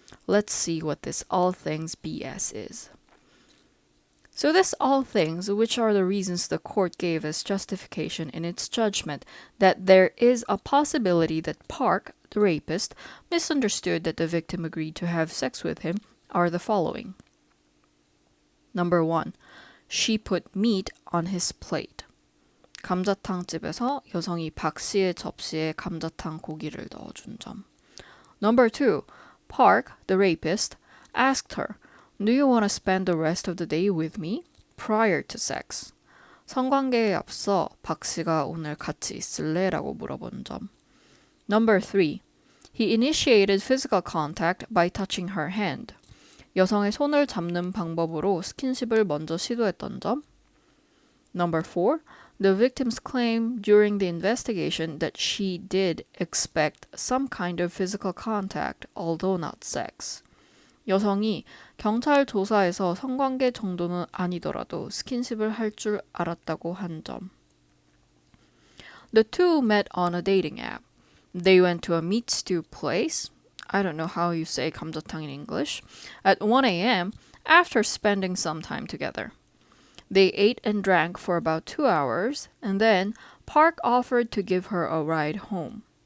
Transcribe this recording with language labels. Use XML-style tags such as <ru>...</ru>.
<en>Let's see what this all things BS is. So this all things, which are the reasons the court gave as justification in its judgment that there is a possibility that Park, the rapist, misunderstood that the victim agreed to have sex with him, are the following. Number 1. She put meat on his plate.</en> <ko>감자탕집에서 여성이 박 씨의 접시에 감자탕 고기를 넣어준 점.</ko> <en>Number 2. Park, the rapist, asked her, "Do you want to spend the rest of the day with me?" prior to sex.</en> <ko>성관계에 앞서 박 씨가 오늘 같이 있을래? 라고 물어본 점.</ko> <en>Number 3. He initiated physical contact by touching her hand.</en> <ko>여성의 손을 잡는 방법으로 스킨십을 먼저 시도했던 점.</ko> <en>Number 4. The victim's claim during the investigation that she did expect some kind of physical contact, although not sex.</en> <ko>여성이 경찰 조사에서 성관계 정도는 아니더라도 스킨십을 할 줄 알았다고 한 점.</ko> <en>The two met on a dating app. They went to a meat stew place. I don't know how you say 감자탕 in English. At 1 a.m. after spending some time together. They ate and drank for about 2 hours, and then Park offered to give her a ride home.</en>